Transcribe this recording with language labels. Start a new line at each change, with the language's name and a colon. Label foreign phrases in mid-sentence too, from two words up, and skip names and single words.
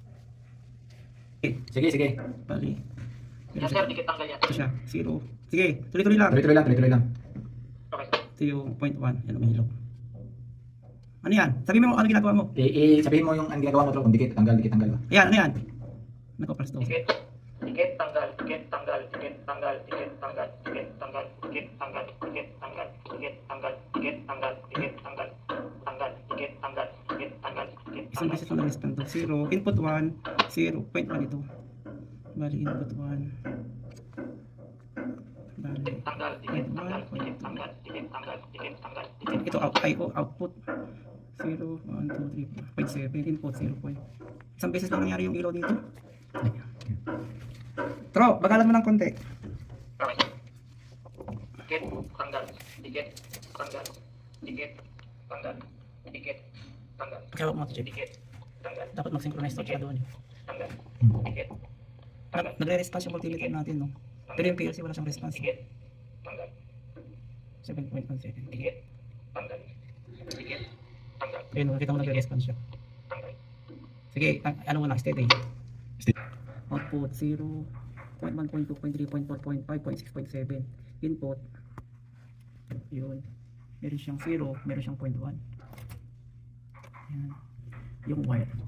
Filipino: Sige. Bali. Yan sir, dikit tanggal yan. Ito siya. 0. Sige. Tuloy-tuloy lang. Tuloy-tuloy lang. Okay. Ito yung 0.1. Yan umihilog. Ano yan? Sabi mo ano ginagawa mo? Sabihin mo yung ang ginagawa mo, Tro, kung dikit tanggal. Ayan, ano yan? Nagpa-plus to. Dikit, dikit, tanggal, dikit, tanggal, dikit, tanggal, dikit, tanggal, dikit, tanggal, dikit, tanggal, dikit, tanggal, dikit, tanggal, dikit, tanggal, dikit, tanggal, tanggal, dikit, tanggal, dikit, tanggal, dikit, Isang beses lang na-respond to. 0. Input 1. 0.1 ito. Bali, input 1. Bali, tanggal, dikit, tanggal, dikit, tanggal, dikit, tanggal, dikit, tanggal, dikit. ito output. 0, 1, 2, 3, 4, 5, 7. Input 0. Isang beses lang nangyari yung ilaw dito. Tro, bagalan mo ng konti. Okay. Dikit, tanggal, dikit, tanggal, dikit, tanggal, dikit, tanggal, Kaya wag mo ito, Jeff. dikit, tanggal, Dapat mag-synchronize to siya doon. tanggal, dikit, tanggal, Nagre-response yung multimeter natin, no? Pero yung PLC wala siyang response. dikit, tanggal, 7.1 second. dikit, tanggal, dikit, tanggal, Ayun, nakita mo nagre-response siya. tanggal. Sige, ano mo na, steady. Steady. Output 0, 0.1, 0.2, 0.3, 0.4, 0.5, 0.6, 0.7. Input. Yun. Meron siyang 0, meron siyang 0.1. Yan. Yung wire.